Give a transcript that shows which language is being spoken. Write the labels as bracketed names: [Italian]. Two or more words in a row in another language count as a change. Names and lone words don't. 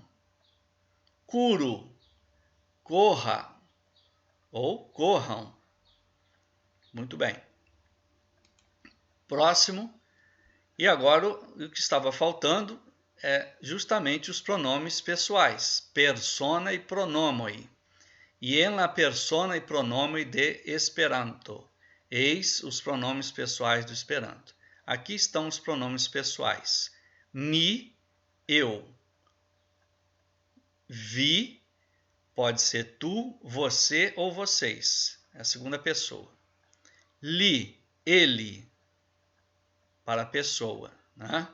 [Portuguese] Curo, corra ou corram. Muito bem. Próximo. E agora o que estava faltando é justamente os pronomes pessoais, [Esperanto] persona e pronomoi. E en la persona e pronomoi de Esperanto. [Portuguese] Eis os pronomes pessoais do Esperanto. Aqui estão os pronomes pessoais. Mi, eu. Vi, pode ser tu, você ou vocês. É a segunda pessoa. Li, ele, para a pessoa, né?